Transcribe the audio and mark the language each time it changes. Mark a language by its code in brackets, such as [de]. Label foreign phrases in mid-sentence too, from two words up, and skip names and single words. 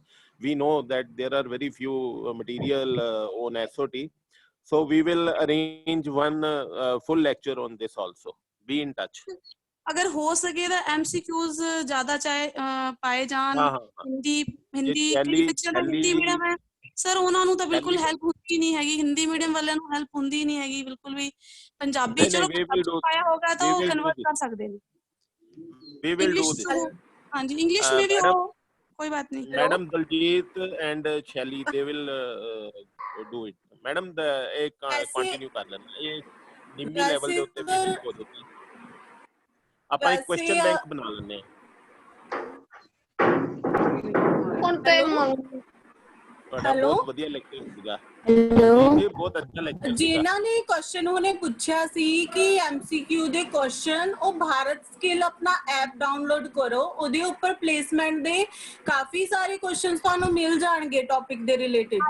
[en] We know that there are very few material on SOT, so we will arrange one full lecture on this also. Be in touch. [hi] अगर हो सके तो MCQs ज्यादा पाए जान। हाँ, हाँ, हाँ। हिंदी शैली [pa] बच्चों ਦਾ ਹਿੰਦੀ ਮੀਡੀਅਮ ਹੈ ਸਰ, ਉਹਨਾਂ ਨੂੰ ਤਾਂ ਬਿਲਕੁਲ ਹੈਲਪ ਹੁੰਦੀ ਨਹੀਂ ਹੈਗੀ। ਹਿੰਦੀ ਮੀਡੀਅਮ ਵਾਲਿਆਂ ਨੂੰ ਹੈਲਪ ਹੁੰਦੀ ਨਹੀਂ ਹੈਗੀ ਬਿਲਕੁਲ ਵੀ। ਪੰਜਾਬੀ [hi] नहीं, [pa] ਚਲੋ [en] we will do, [pa] ਪਾਇਆ ਹੋਗਾ ਤਾਂ [en] we [pa] ਉਹ [en] will do [pa] ਕਨਵਰਟ [en] this. [pa] ਕਰ ਸਕਦੇ ਨੇ। [en] We will do इंग्लिश this. [hi] हाँ जी, इंग्लिश में भी हो, Madam, कोई बात नहीं। [en] Madam Daljit and Shelly, they will do it. [hi] Madam, एक continue कर लेना। ये निम्मी लेवल [pa] ਦੇ ਉੱਤੇ basic ਹੋ ਜਾਂਦੀ। ਆਪਾਂ ਇੱਕ ਕੁਐਸਚਨ ਬੈਂਕ ਬਣਾ ਲੈਂਦੇ ਹਾਂ। ਤੁਹਾਡਾ ਬਹੁਤ ਵਧੀਆ ਲੈਕਚਰ ਸੀਗਾ। हेलो ਇਹ ਬਹੁਤ ਅੱਛਾ ਲੈਕਚਰ ਸੀਗਾ। ਜਿਨ੍ਹਾਂ ਨੇ ਕੁਐਸਚਨ ਉਹਨੇ ਪੁੱਛਿਆ ਸੀ ਕਿ MCQ ਦੇ ਕੁਐਸਚਨ, ਉਹ ਭਾਰਤ ਸਕਿੱਲ ਆਪਣਾ [en] app download [pa] ਕਰੋ, ਉਹਦੇ ਉੱਪਰ ਪਲੇਸਮੈਂਟ ਦੇ ਕਾਫੀ ਸਾਰੇ ਕੁਐਸਚਨਸ ਤੁਹਾਨੂੰ ਮਿਲ ਜਾਣਗੇ ਟੌਪਿਕ ਦੇ ਰਿਲੇਟਡ।